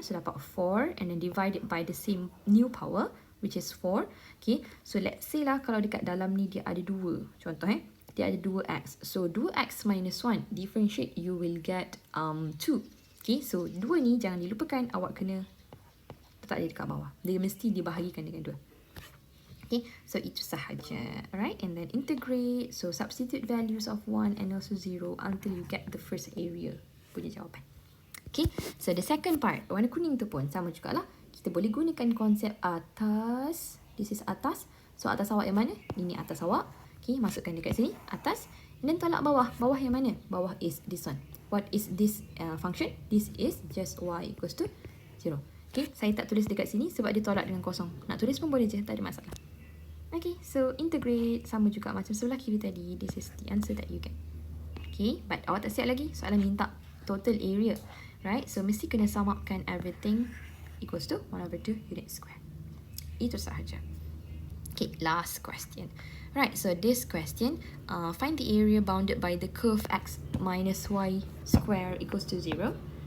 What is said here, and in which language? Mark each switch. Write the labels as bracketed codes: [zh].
[en] So dapat 4 and then divide it by the same new power which is 4. [ms] Okay, so let's say lah kalau dekat dalam ni dia ada 2. Contoh dia ada 2x. [en] So 2x minus 1 differentiate you will get 2. [ms] Okay, so 2 ni jangan dilupakan, awak kena letak dia dekat bawah. Dia mesti dibahagikan dengan 2. [en] Okay, so [ms] itu sahaja. [en] Alright, and then integrate. So substitute values of 1 and also 0 until you get the first area [ms] punya jawapan. Okay, so the second part, warna kuning tu pun sama jugalah. Kita boleh gunakan konsep atas. This is atas. So atas awak yang mana? Ini atas awak. Okay, masukkan dekat sini, atas. [en] And then [ms] tolak bawah. Bawah yang mana? Bawah is this one. [en] What is this function? This is just y equals to 0. [ms] Okay, saya tak tulis dekat sini sebab dia tolak dengan kosong. Nak tulis pun boleh je, tak ada masalah. Okay, so integrate sama juga macam sebelah kiri tadi. [en] This is the answer that you get. [ms] Okay, but awak tak siap lagi. Soalan minta total area. Right, so mesti kena sum upkan [en] everything equals to 1/2 unit square. [ms] Itu sahaja. [en] Okay, last question. Right, so this question, find the area bounded by the curve x minus y square equals to 0.